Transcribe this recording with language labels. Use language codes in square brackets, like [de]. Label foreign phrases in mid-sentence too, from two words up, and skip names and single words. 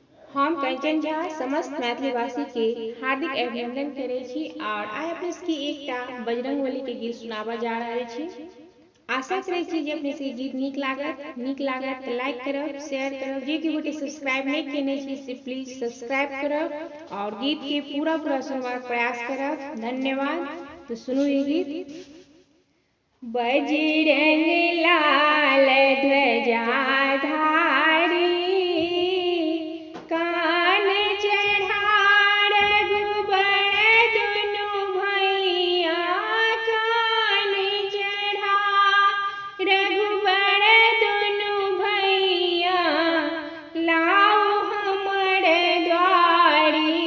[mai] हम कंचन झा समस्त मैथिली भाषी के हार्दिक अभिनंदन करे छी और आइ अपने सबके एकटा बजरंगबली के गीत सुनाबा जा रहल छी। आशा करे छी जे अपने सबके गीत नीक लागत तो लाइक करब, शेयर करब, जे कि गोटे सब्सक्राइब नहीं केने छी से [en] please subscribe [mai] करब और गीत के पूरा सुनबाक प्रयास करब। धन्यवाद। तो सुनू ये गीत। बजरंग लाल ध्वजा धारी कान चढ़ा रघुबर दुनु भैया कान चढ़ा रघुबर दुनु भैया लाओ हमर द्वारी